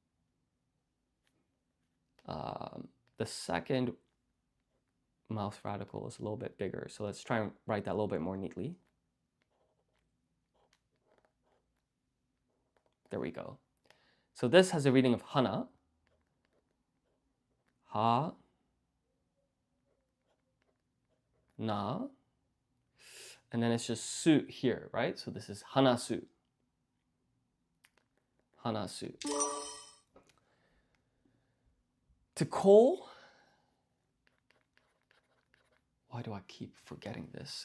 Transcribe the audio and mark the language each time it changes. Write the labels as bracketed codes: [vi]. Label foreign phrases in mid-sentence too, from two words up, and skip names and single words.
[en] The second mouth radical is a little bit bigger. So let's try and write that a little bit more neatly. There we go. So this has a reading of hana. Ha, na. And then it's just su here, right? So this is hanasu. Hanasu. To call, why do I keep forgetting this?